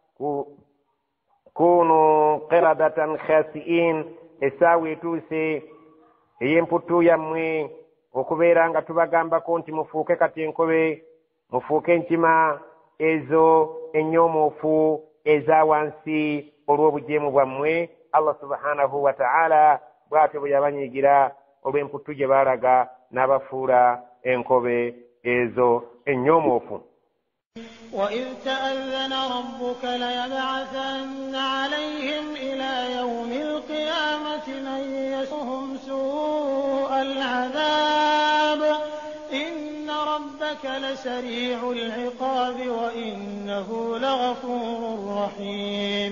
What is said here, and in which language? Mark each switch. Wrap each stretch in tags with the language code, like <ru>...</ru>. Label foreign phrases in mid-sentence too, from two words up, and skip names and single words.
<ar>كونوا قردة خاسئين,</ar> <lg>essaawa etuuse ey'emputtu yammwe okubeera nga tubagambako nti mufuuke kati enkobe, mufuuke enkima ezo ennyomoofu eza wansi olw'obujeemu bwammwe.</lg> <ar>الله سبحانه وتعالى</ar> <lg>bw'atyo bwe yabanyiigira olw'emputtu gye baalaga n'abafuula enkobe ezo ennyomoofu.</lg> <ar>وإذ تأذن ربك ليبعثن عليهم إلى يوم القيامة من يسوهم سوء العذاب إن ربك لسريع العقاب وإنه لغفور رحيم</ar>